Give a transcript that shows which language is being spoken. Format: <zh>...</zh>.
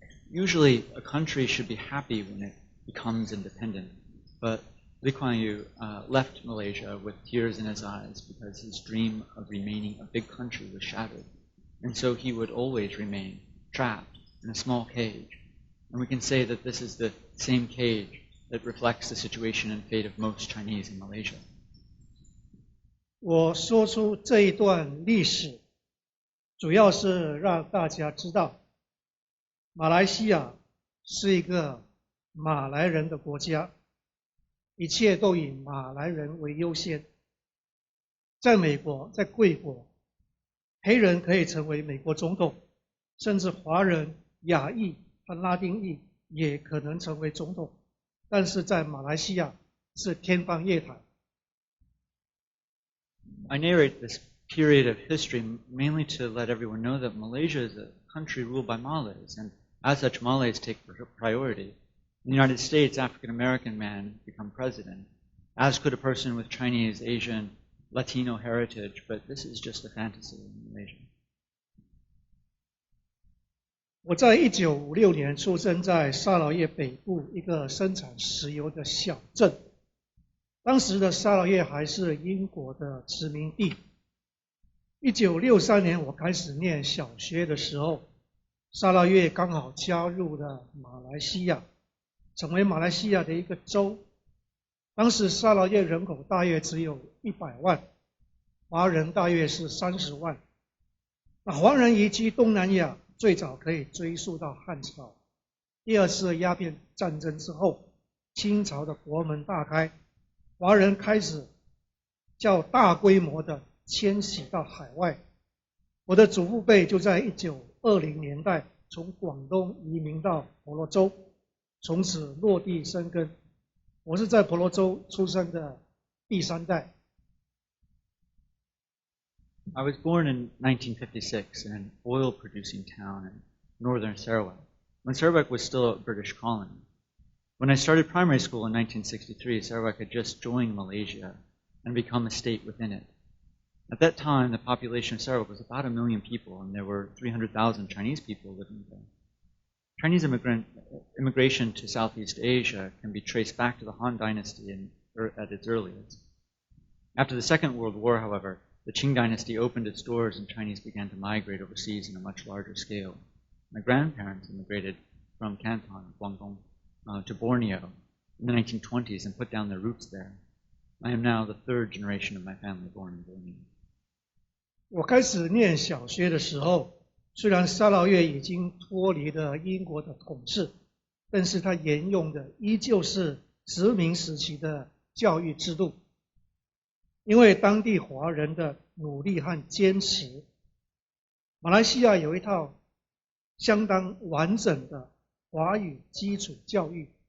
<en>Usually, a country should be happy when it becomes independent, but Lee Kuan Yew left Malaysia with tears in his eyes because his dream of remaining a big country was shattered. And so he would always remain trapped in a small cage. And we can say that this is the same cage that reflects the situation and fate of most Chinese in Malaysia.</en> <zh>我说出这一段历史，主要是让大家知道，马来西亚是一个马来人的国家，一切都以马来人为优先。在美国，在贵国，黑人可以成为美国总统，甚至华人、亚裔和拉丁裔也可能成为总统，但是在马来西亚是天方夜谭。</zh> <en>I narrate this period of history mainly to let everyone know that Malaysia is a country ruled by Malays, and as such, Malays take priority. In the United States, African-American men become president, as could a person with Chinese, Asian, Latino heritage, but this is just a fantasy in Malaysia.</en> <zh>我在1956年出生在沙劳越北部一个生产石油的小镇，当时的沙劳越还是英国的殖民地。 1963年我开始念小学的时候，沙劳越刚好加入了马来西亚，成为马来西亚的一个州。当时沙劳越人口大约只有100万，华人大约是30万。那华人移居东南亚最早可以追溯到汉朝。第二次鸦片战争之后，清朝的国门大开，华人开始较大规模的迁徙到海外。我的祖父辈就在1920年代从广东移民到婆罗洲，从此落地生根。我是在婆罗洲出生的第3代。</zh> <en>I was born in 1956 in an oil-producing town in northern Sarawak, when Sarawak was still a British colony. When I started primary school in 1963, Sarawak had just joined Malaysia and become a state within it. At that time, the population of Sarawak was about 1 million people, and there were 300,000 Chinese people living there. Chinese immigration to Southeast Asia can be traced back to the Han Dynasty at its earliest. After the Second World War, however, the Qing Dynasty opened its doors and Chinese began to migrate overseas on a much larger scale. My grandparents immigrated from Canton, Guangdong, to Borneo in the 1920s and put down their roots there. I am now the 3rd generation of my family born in Borneo.</en> <zh>我开始念小学的时候，虽然沙劳越已经脱离了英国的统治，但是它沿用的依旧是殖民时期的教育制度。因为当地华人的努力和坚持，马来西亚有一套相当完整的华语基础教育。</zh>